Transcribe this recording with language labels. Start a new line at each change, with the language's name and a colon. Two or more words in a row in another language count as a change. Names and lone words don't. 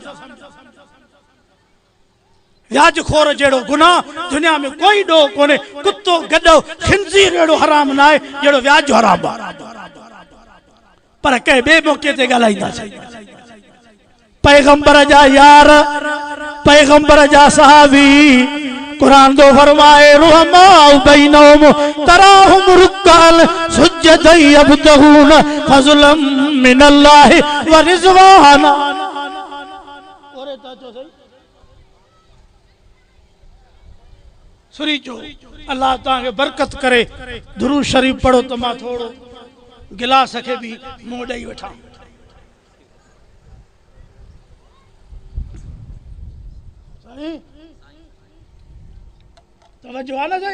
Sindhi: व्याज खोर जहिड़ो गुनाह दुनिया में कोई ॾोह कोन्हे। कुतो गॾो खिंज़ीर अहिड़ो हराम न आहे जहिड़ो व्याज जो हराम आहे। पर कंहिं ॿिए मौक़े ते ॻाल्हाईंदासीं। पैगंबर जा यार, पैगंबर जा सहाबी, कुरान दो फरमाए
Arabic: رحماء بينهم تراهم ركعا سجدا يبتغون فضلا من الله ورضوانا.
Sindhi: ओरे ताचो सही सुरी चो, अल्लाह तव्हांखे बरकत करे। दुरूद शरीफ पढ़ो त मां थोड़ो गिलास खे बि मुंहुं ॾेई वठां। तवज्जो आहे न सही?